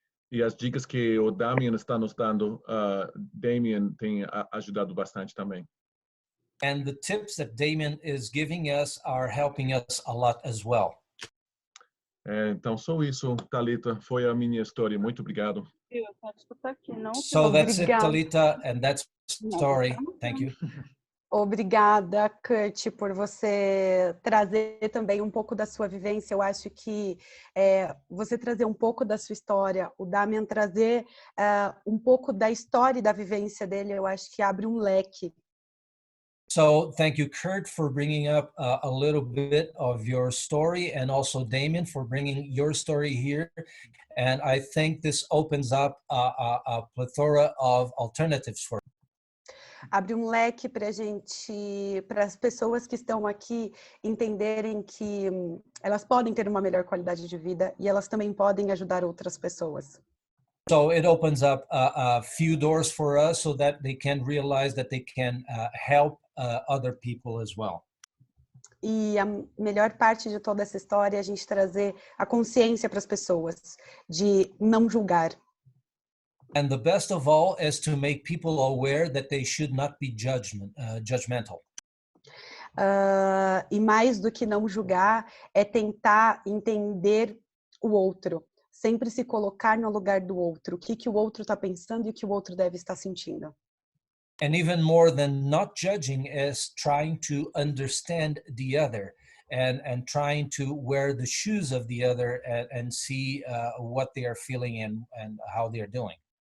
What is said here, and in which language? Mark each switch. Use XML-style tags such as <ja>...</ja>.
<pt>E as dicas que o Damien está nos dando, Damien tem ajudado bastante também.</pt> <en>And the tips that Damien is giving us are helping us a lot as well.</en> <pt>Então, só isso, Thalita, foi a minha história. Muito obrigado.</pt> <en>So that's it,</en> <pt>Obrigada.</pt> <en>Talita, and that's the story. Thank you.</en> <pt>Obrigada, Kurt, por você trazer também um pouco da sua vivência. Eu acho que você trazer um pouco da sua história, o Damien trazer um pouco da história e da vivência dele, eu acho que abre um leque.</pt> <en>So thank you, Kurt, for bringing up a little bit of your story, and also Damien for bringing your story here. And I think this opens up a plethora of alternatives for.</en> <pt>Abre um leque para para as pessoas que estão aqui entenderem que elas podem ter uma melhor qualidade de vida e elas também podem ajudar outras pessoas.</pt> <en>So it opens up a few doors for us so that they can realize that they can help other people as well.</en> <pt>E a melhor parte de toda essa história é a gente trazer a consciência para as pessoas de não julgar.</pt> <en>And the best of all is to make people aware that they should not be judgmental.</en> <pt>E mais do que não julgar, é tentar entender o outro. Sempre se colocar no lugar do outro. O que o outro está pensando e o que o outro deve estar sentindo.</pt> <en>And even more than not judging is trying to understand the other and trying to wear the shoes of the other and see what they are feeling and how they are doing.</en>